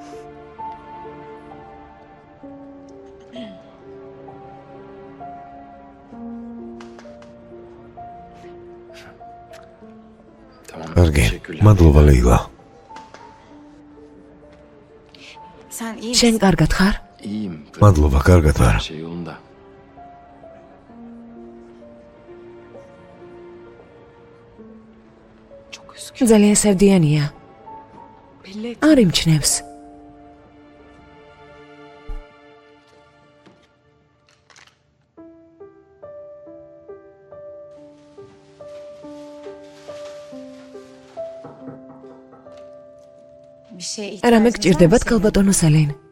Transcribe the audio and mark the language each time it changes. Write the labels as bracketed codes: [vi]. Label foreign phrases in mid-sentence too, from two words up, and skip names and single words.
[tr] Tamam. [ka] კარგი, [tr] Teşekkürler. [ka] მადლობა ლეილა. შენ კარგად ხარ? [tr] İyiyim. [ka] მადლობა, კარგად ვარ. [tr] Her şey yolunda. [ka] ძალიან სევდიანია. არ იმჩნევს. რამე გჭირდებათ ქალბატონო სელენ?